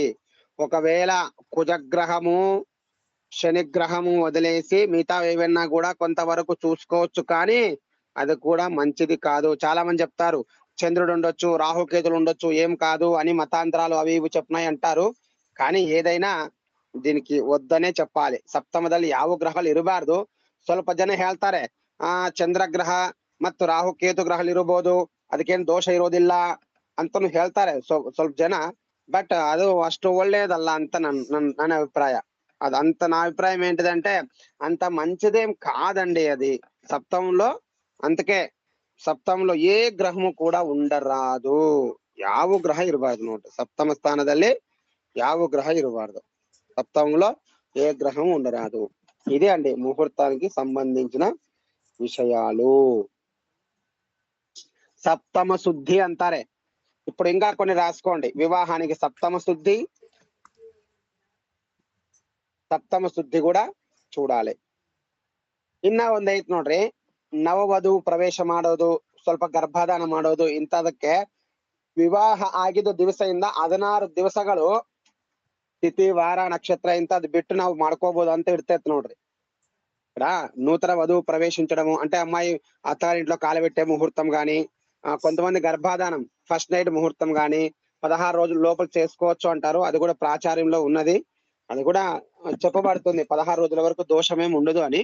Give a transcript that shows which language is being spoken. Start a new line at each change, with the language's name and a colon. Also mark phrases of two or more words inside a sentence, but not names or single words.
Telugu: ఒకవేళ కుజగ్రహము, శనిగ్రహము వదిలేసి మిగతా ఏవైనా కూడా కొంతవరకు చూసుకోవచ్చు, కానీ అది కూడా మంచిది కాదు. చాలా మంది చెప్తారు చంద్రుడు ఉండొచ్చు, రాహుకేతులు ఉండొచ్చు, ఏం కాదు అని మతాంతరాలు అవి ఇవి చెప్తున్నాయి అంటారు. కానీ ఏదైనా దీనికి వద్దనే చెప్పాలి.
Kannada: ಸಪ್ತಮದಲ್ಲಿ ಯಾವ ಗ್ರಹಗಳು ಇರಬಾರ್ದು. ಸ್ವಲ್ಪ ಜನ ಹೇಳ್ತಾರೆ ಚಂದ್ರಗ್ರಹ ಮತ್ತು ರಾಹುಕೇತು ಗ್ರಹಗಳು ಇರಬಹುದು, ಅದಕ್ಕೇನು ದೋಷ ಇರೋದಿಲ್ಲ ಅಂತಾನು ಹೇಳ್ತಾರೆ ಸ್ವಲ್ಪ ಜನ. ಬಟ್ ಅದು ಅಷ್ಟು ಒಳ್ಳೆಯದಲ್ಲ ಅಂತ ನನ್ನ ಅಭಿಪ್ರಾಯ.
Telugu: అదంత నా అభిప్రాయం ఏంటిదంటే అంత మంచిదేం కాదండి అది సప్తమంలో. అందుకే ಸಪ್ತಮలో ఏ ಗ್ರಹము ಕೂಡ ఉండరాదు.
Kannada: ಯಾವ ಗ್ರಹ ಇರಬಾರ್ದು ನೋಡ್ರಿ ಸಪ್ತಮ ಸ್ಥಾನದಲ್ಲಿ ಯಾವ ಗ್ರಹ ಇರಬಾರ್ದು.
Telugu: సప్తమంలో ఏ గ్రహం ఉండరాదు. ఇదే అండి ముహూర్తానికి సంబంధించిన విషయాలు. సప్తమ శుద్ధి అంటారే. ఇప్పుడు ఇంకా కొన్ని రాసుకోండి. వివాహానికి సప్తమ ಶುದ್ಧಿ ಕೂಡ చూడాలి.
Kannada: ಇನ್ನ ಒಂದೈತ್ ನೋಡ್ರಿ, ನವವಧು ಪ್ರವೇಶ ಮಾಡೋದು, ಸ್ವಲ್ಪ ಗರ್ಭಧಾನ ಮಾಡೋದು, ಇಂಥದಕ್ಕೆ ವಿವಾಹ ಆಗಿದ್ದ ದಿವಸದಿಂದ 16 ದಿವಸಗಳು ತಿಥಿ ವಾರ ನಕ್ಷತ್ರ ఇంతది ಬಿಟ್ಟು ನಾವು ಮಾಡ್ಕೋಬಹುದು ಅಂತ ఇರ್ತైతి ನೋಡ್ರಿ.
Telugu: ఇక్కడ నూతన వధువు ప్రవేశించడము అంటే అమ్మాయి అత్తారింట్లో కాలబెట్టే ముహూర్తం గాని, కొంతమంది గర్భాధానం ఫస్ట్ నైట్ ముహూర్తం గాని 16 రోజుల లోపల చేసుకోవచ్చు అంటారు. అది కూడా ప్రాచార్యంలో ఉన్నది. అది కూడా చెప్పబడుతుంది 16 రోజుల వరకు దోషమేం ఉండదు అని.